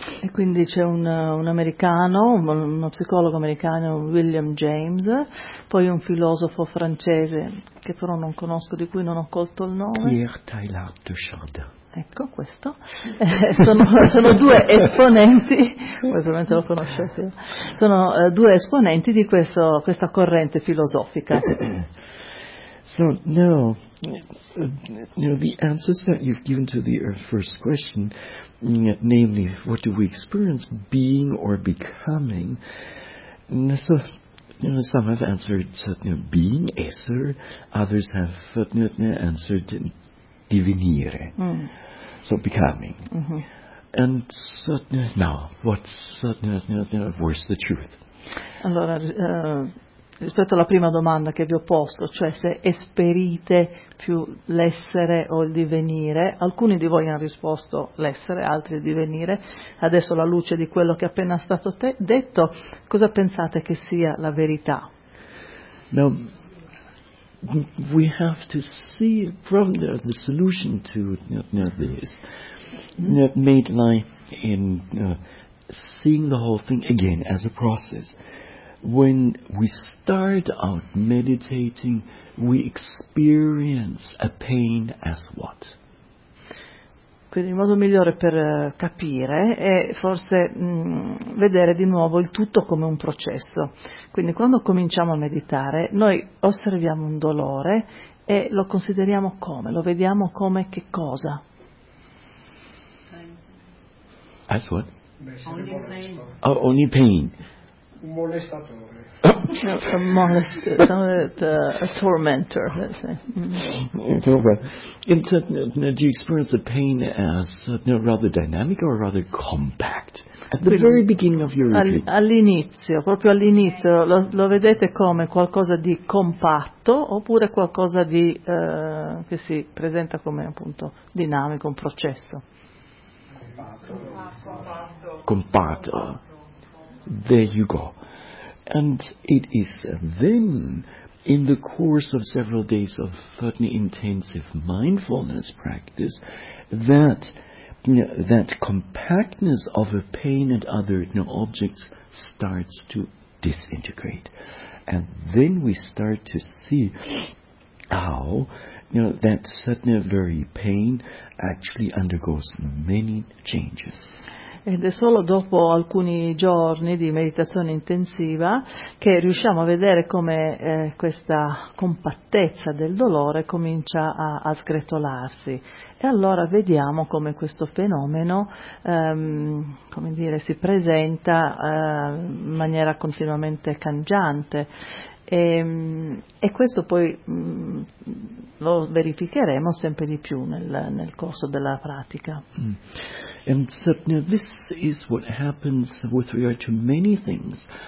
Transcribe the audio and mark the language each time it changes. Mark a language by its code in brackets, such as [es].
[it] E quindi c'è un americano, uno psicologo americano, William James, poi un filosofo francese che però non conosco, di cui non ho colto il nome. Pierre Teilhard de Chardin. Ecco questo, sono due esponenti, ovviamente lo conoscete, sono due esponenti di questa corrente filosofica. [en] So, now, the answers that you've given to the first question, namely, what do we experience, being or becoming, so, some have answered being, essere, others have answered divenire. Mm. So becoming. Mm-hmm. And so, now, what's where's the truth? [it] Allora, rispetto alla prima domanda che vi ho posto, cioè se esperite più l'essere o il divenire, alcuni di voi hanno risposto l'essere, altri il divenire. Adesso, alla luce di quello che è appena stato detto, cosa pensate che sia la verità? No. [en] We have to see from the solution to this made lie in seeing the whole thing again as a process. When we start out meditating, we experience a pain as what? [it] Quindi il modo migliore per capire è forse vedere di nuovo il tutto come un processo. Quindi quando cominciamo a meditare, noi osserviamo un dolore e lo consideriamo come? Lo vediamo come che cosa? [en] Pain. As what? Only pain. Oh, only pain. [it] Un molestatore. [en] A tormentor. Do you experience the pain as rather dynamic or rather compact? At the very beginning of your routine. [it] All'inizio, proprio all'inizio, lo vedete come qualcosa di compatto oppure qualcosa di che si presenta come appunto dinamico, un processo? Compatto. [en] There you go. And it is then, in the course of several days of certainly intensive mindfulness practice, that that compactness of a pain and other objects starts to disintegrate. And then we start to see how that certain very pain actually undergoes many changes. [it] Ed è solo dopo alcuni giorni di meditazione intensiva che riusciamo a vedere come questa compattezza del dolore comincia a sgretolarsi. E allora vediamo come questo fenomeno come dire, si presenta in maniera continuamente cangiante. E questo poi lo verificheremo sempre di più nel corso della pratica. [en] And so this is what happens with regard to many things.